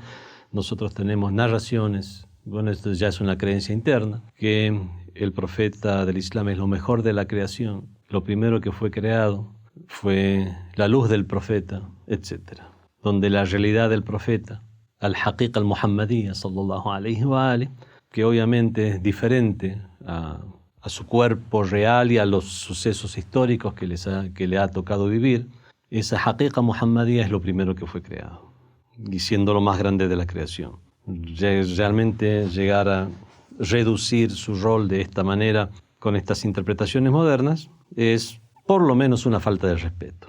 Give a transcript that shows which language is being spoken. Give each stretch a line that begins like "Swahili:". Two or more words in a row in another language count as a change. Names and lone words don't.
Spanish: Nosotros tenemos narraciones, bueno, esto ya es una creencia interna, que el profeta del Islam es lo mejor de la creación, lo primero que fue creado fue la luz del profeta, etc. Donde la realidad del profeta,
Arabic: الحقيقة المحمدية، صلى الله عليه وآله,
Spanish: que obviamente es diferente a su cuerpo real y a los sucesos históricos que le ha tocado vivir, esa
Arabic: حقيقة محمدية
Spanish: es lo primero que fue creado, y siendo lo más grande de la creación. Realmente llegar a reducir su rol de esta manera con estas interpretaciones modernas es por lo menos una falta de respeto.